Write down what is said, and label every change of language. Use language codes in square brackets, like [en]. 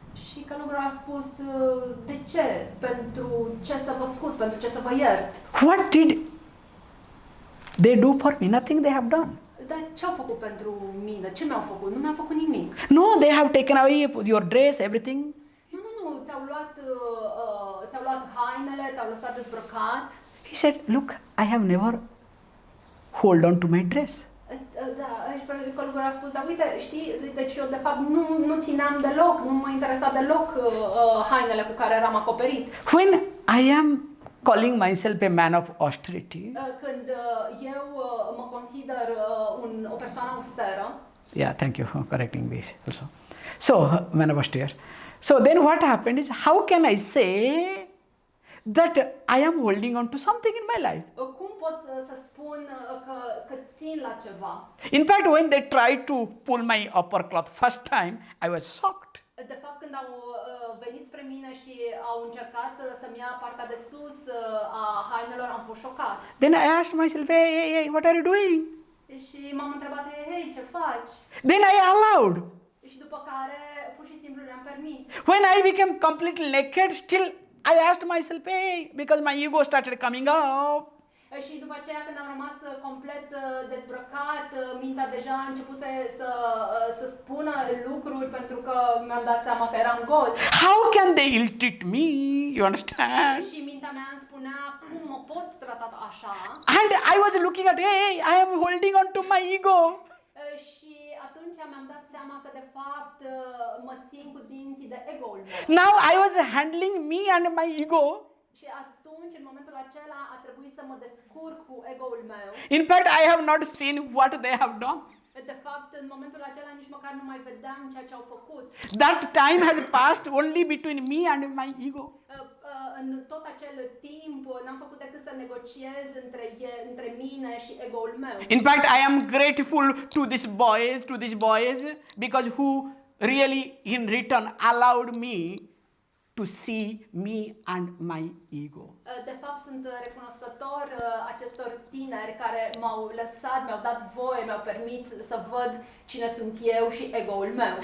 [ro] Și călugărul a spus, de ce? Pentru ce să vă scuz? Pentru ce să vă iert? [en] What did they do for me? Nothing they have done. [ro] Dar ce au făcut pentru mine? Ce mi-au făcut? Nu mi-au făcut nimic. [en] No, they have taken away your dress, everything. [ro] Nu, ți-au luat hainele, te-au lăsat dezbrăcat. [en] He said, look, I have never hold on to my dress. [ro] Da, și călugărul a spus, dar uite, știi, deci eu de fapt nu țineam deloc, nu mă interesa deloc hainele cu care eram acoperit. [en] When I am calling myself a man of austerity, [ro] Când eu mă consider o persoană austeră. [en] yeah, thank you for correcting this also. So, man of austere. So then what happened is, how can I say that I am holding on to something in my life? [ro] Cum pot să spun că țin la ceva? [en] In fact, when they tried to pull my upper cloth first time, I was shocked. [ro] De fapt, când au venit spre mine și au încercat să-mi ia partea de sus a hainelor, am fost șocat. [en] Then I asked myself, hey, what are you doing? [ro] Și m-am întrebat, hei, ce faci? [en] Then I allowed. [ro] Și după care, pur și simplu, le-am permis. [en] When I became completely naked, still I asked myself, hey, because my ego started coming up. [ro] Și după aceea, când am rămas complet dezbrăcat, mintea deja a început să spună lucruri pentru că mi-am dat seama că eram gol. [en] How can they ill-treat me? You understand? [ro] Și mintea mea îmi spunea cum mă pot trata așa. [en] And I was looking at, hey, I am holding on to my ego. [ro] Și atunci mi-am dat seama că de fapt mă țin cu dinții de ego-ul meu. [en] Now I was handling me and my ego. [ro] Și atunci, în momentul acela, a trebuit să mă descurc cu ego-ul meu. [en] In fact, I have not seen what they have done. [ro] De fapt, în momentul acela nici măcar nu mai vedeam ceea ce au făcut. [en] That time has passed only between me and my ego. [ro] În tot acel timp n-am făcut decât să negociez între mine și ego-ul meu. [en] In fact, I am grateful to these boys because who really in return allowed me to see me and my ego. [ro] De fapt, sunt recunoscător acestor tineri care m-au lăsat, mi-au dat voie, mi-au permis să văd cine sunt eu și ego-ul meu.